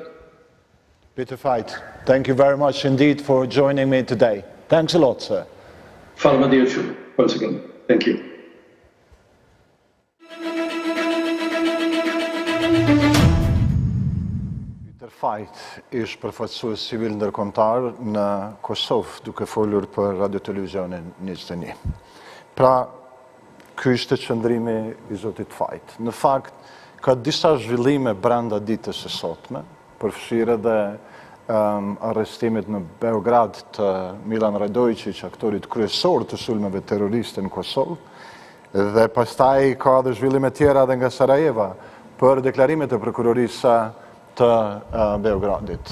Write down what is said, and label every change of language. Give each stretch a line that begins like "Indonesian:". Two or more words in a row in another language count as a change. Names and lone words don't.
English: Peter Veit, thank you very much indeed for joining me today. Thanks a lot, sir. Falamadirchu, once again. Thank you.
Albanian: Peter Veit ish përfaqësues civil ndërkombëtar në Kosovë, duke folur për Radiotelevizioni 21. Pra, ky ishte qëndrimi i zotit Veit. Në fakt, ka disa zhvillime brenda ditës së sotme, përfshirë edhe arrestimit në Beograd të Milan Radojčić, aktorit kryesor të sulmeve terroriste në Kosovë, dhe pastaj ka dhe zhvillime tjera edhe nga Sarajeva për deklarimet e prokurorisë të Beogradit.